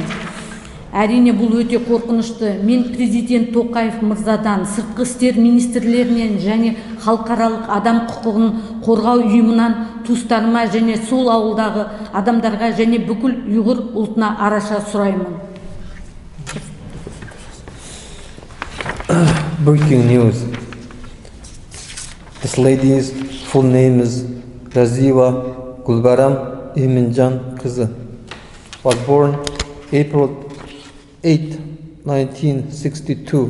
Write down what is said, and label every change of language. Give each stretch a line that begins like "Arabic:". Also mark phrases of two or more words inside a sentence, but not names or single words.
Kazakh: Әрине, бұл өте қорқынышты. Мен президент Тоқаев мырзадан, сыртқы істер министрлерінен және халықаралық адам құқығын қорғау ұйымынан туыстарыма және сол ауылдағы адамдарға және бүкіл ұйғыр ұлтына араша сұраймын.
English: Breaking news. This lady's full name is Razieва Gulbaram Emiljan kızı. Was born April 8, 1962.